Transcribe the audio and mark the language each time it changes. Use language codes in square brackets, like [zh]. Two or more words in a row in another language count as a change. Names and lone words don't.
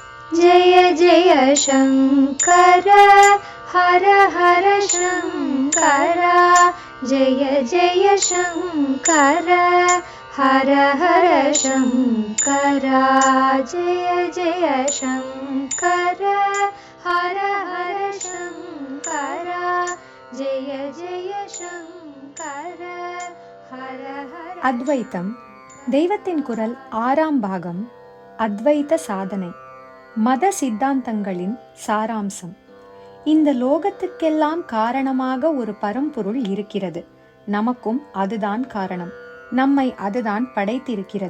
[sa] जय जय शङ्कर हर हर शङ्कर जय जय शङ्कर हर हर शङ्कर जय जय शङ्कर हर हर शङ्कर जय जय शङ्कर हर हर. [ta] அத்வைத்தம் தெய்வத்தின் குரல் 6ஆம் பாகம். அத்வைத சாதனை. மத சித்தாந்தங்களின் சாராம்சம். இந்த லோகத்துக்கெல்லாம் காரணமாக ஒரு பரம்பொருள் இருக்கிறது. நமக்கும் அதுதான் காரணம். நம்மை அதுதான் படைத்திருக்கிறது.